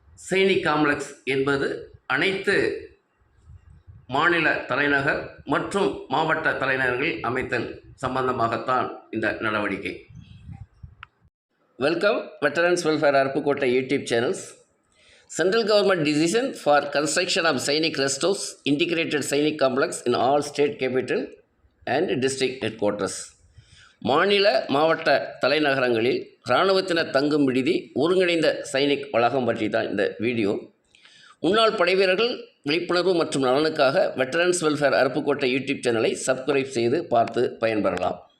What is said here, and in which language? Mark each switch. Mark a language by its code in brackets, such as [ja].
[ta] Sainik complex என்பது அனைத்து மாநில தலைநகர் மற்றும் மாவட்ட தலைநகர்கள் அமைத்தல் சம்பந்தமாகத்தான் இந்த நடவடிக்கை. [en] Welcome veterans welfare Aruppukottai YouTube channels. Central government decision for construction of Sainik Rest House Integrated Sainik Complex in all state capital and district headquarters. [ta] மாநில மாவட்ட தலைநகரங்களில் இராணுவத்தினர் தங்கும் விடுதி ஒருங்கிணைந்த சைனிக் வளாகம் பற்றி தான் இந்த வீடியோ. முன்னாள் படைவீரர்கள் விழிப்புணர்வு மற்றும் நலனுக்காக வெட்டரன்ஸ் வெல்ஃபேர் அருப்புக்கோட்டை யூடியூப் சேனலை சப்ஸ்கிரைப் செய்து பார்த்து பயன்பெறலாம்.